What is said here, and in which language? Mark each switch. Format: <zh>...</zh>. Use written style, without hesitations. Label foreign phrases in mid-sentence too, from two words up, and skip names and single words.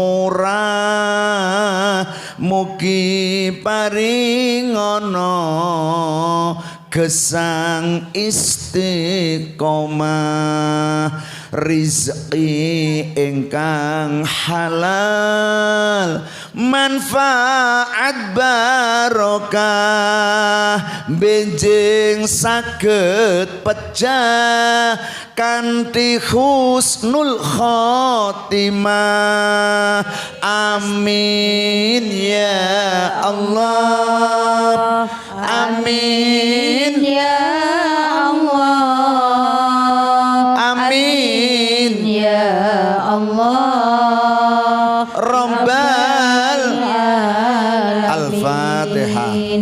<jv>murah mugi paringana gesang istiqomah rizki ingkang halal manfaat barokah benjing saged pecah kanthi</jv> <ar>حسن الخاتمة آمين يا الله آمين يا الله amin يا الله Rabbal alamin Al-Fatihah.</ar>